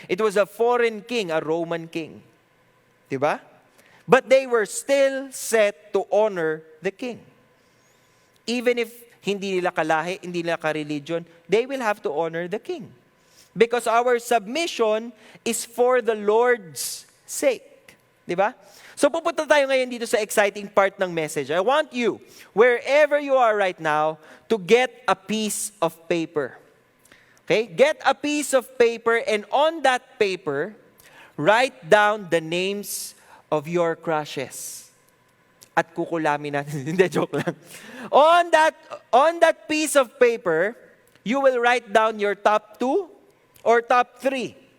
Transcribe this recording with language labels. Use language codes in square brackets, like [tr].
[en] It was a foreign king, a Roman king. [tl] Diba? [en] But they were still set to honor the king. Even if [tl] hindi nila kalahi, hindi nila ka-religion, [en] they will have to honor the king. Because our submission is for the Lord's sake. [tl] Diba? So pupunta tayo ngayon dito sa exciting part ng message. [en] I want you, wherever you are right now, to get a piece of paper. Okay? Get a piece of paper, and on that paper, write down the names of your crushes. [tl] At kukulamin natin. Hindi, joke lang. [en] On that piece of paper, you will write down your top 2 or top 3.